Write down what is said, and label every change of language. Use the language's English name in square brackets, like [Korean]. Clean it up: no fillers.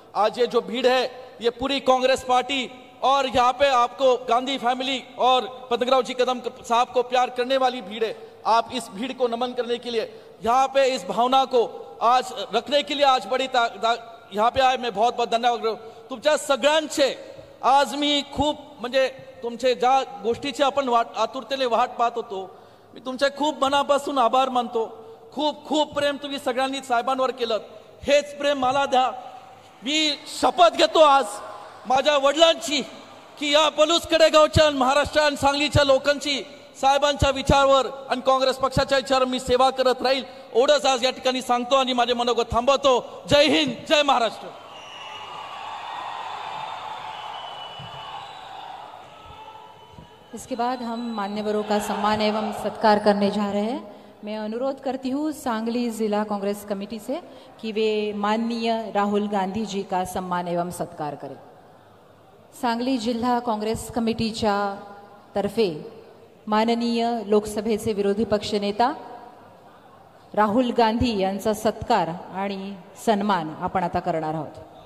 [Hindi] आज ये जो भीड़ है ये पूरी कांग्रेस पार्टी और यहाँ पे आपको गांधी फैमिली और पतंगराव जी कदम साहब को प्यार करने वाली भीड़ है। आप इस भीड़ को नमन करने के लिए यहाँ पे इस भावना को आज रखने के लिए आज बड़ी यहाँ पे आए, मैं बहुत बहुत धन्यवाद। [Marathi] तुमच्या सगळ्यांचे आज मी खूप म्हणजे तुमचे ज्या गोष्टीची आपण आतुरतेने वाट पाहत होतो, मी तुमचे खूप मनापासून आभार मानतो। खूप खूप प्रेम तुम्ही सगळ्यांनी साहेबांवर केलं, हेच प्रेम मला द्या। मी शपथ घेतो आज माझ्या वडिलांची की या पलूसकडे गावच्या महाराष्ट्र आणि सांगलीच्या लोकांची साहेबांच्या विचारावर आणि काँग्रेस पक्षाच्या विचारावर मी सेवा करत राहील, एवढंच आज या ठिकाणी सांगतो आणि माझे मनोगत थांबवतो। जय हिंद, जय महाराष्ट्र। [Hindi] इसके बाद हम मान्यवरों का सम्मान एवं सत्कार करने जा रहे हैं। मैं अनुरोध करती हूँ सांगली जिला कांग्रेस कमेटी से कि वे माननीय राहुल गांधी जी का सम्मान एवं सत्कार करें। [Marathi] सांगली जिल्हा कांग्रेस कमिटीच्या तर्फे माननीय लोकसभेचे विरोधी पक्षनेता राहुल गांधी यांचा सत्कार आणि सन्मान आपण आता करणार आहोत।